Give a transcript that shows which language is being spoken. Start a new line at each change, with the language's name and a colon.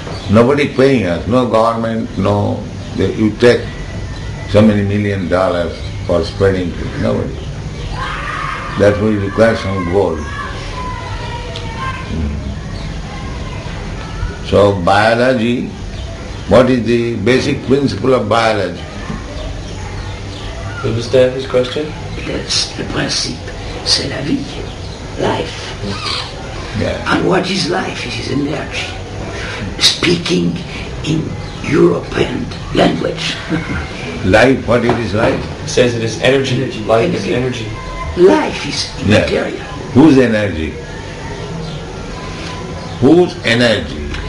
English: Nobody paying us, no government, no. You take so many $1 million for spreading it, nobody. That will require some gold. So biology, what is the basic principle of biology? You understand his question?
French: Le principe, c'est la vie, life.
English: Yeah. And what is life? It is energy. Speaking in European language. Life, what it is life? He says it is energy. Life is energy. Life is material. Whose energy? Whose energy?